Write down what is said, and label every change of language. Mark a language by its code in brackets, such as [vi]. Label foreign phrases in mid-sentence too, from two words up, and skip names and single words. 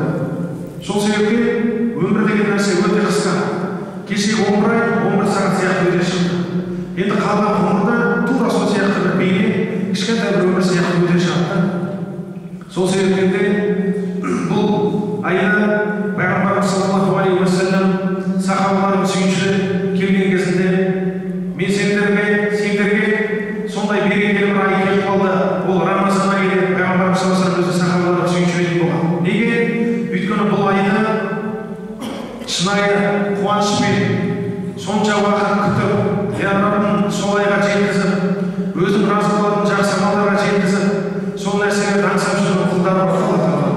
[kk] Сол себептен өмір деген нәрсе өте қысқа. Кеше 11 сағат сияқты өте шықты. Енді қалған ғұмырда тура сол сияқты бір бейне, кішкентай бір өмір сияқты өте шықты. Сол себептен де бұл айда Пайғамбарымыз [ar] صلى الله عليه وسلم [kk] сахабалардың сүйіншілі келген кезінде мен сендерге сондай берекелі бір ай келіп қалды. Ол Рамазан айы деп Пайғамбарымыз [ar] صلى الله عليه وسلم [kk] өзі сахабаларға сүйіншілі болған. Неге? Өйткені бұл айда шынайы қуанышпен сонша уақыт күтіп, я Раббым сол айға жеткізіп, өзің разы болатын жақсы амалдарға жеткізіп, сол нәрсені аңсап жүрген құлдар бар Алла Тағала.